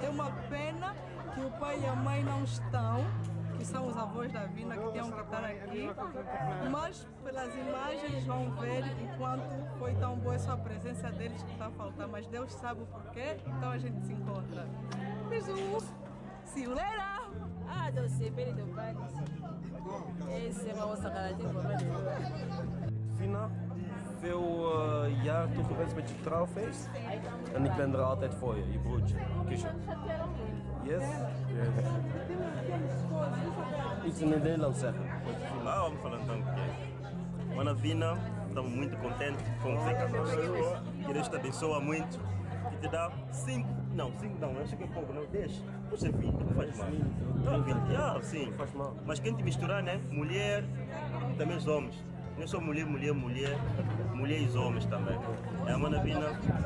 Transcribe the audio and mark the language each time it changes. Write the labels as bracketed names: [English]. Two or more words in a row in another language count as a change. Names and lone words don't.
[Portuguese] É uma pena que o pai e a mãe não estão, que são os avós da Vina que tinham que estar aqui, mas pelas imagens vão ver o quanto foi tão boa essa presença deles que está a faltar, mas Deus sabe o porquê, então a gente se encontra. Beijo! [English] See you later! [Portuguese] Ah, Deus se bem do pai. Esse é uma outra cara de [Dutch] Vina, veel jaar toch gewenst met je trouwfeest. En ik ben er altijd voor je, je broertje. Kusje. Yes? Iets in het Nederlands zeggen. [Portuguese] Ah, vamos falar então porque Mana Vina, estamos muito contentes com você casar. Que Deus te abençoa muito. Que te dá 5 não, acho que é pouco, não, 10. Puxa, 20, não faz mal. Não, 20, sim. Faz mal. Mas quem te misturar, né? Mulher, também os homens. Não é só mulher e os homens também. É a Mana Vina.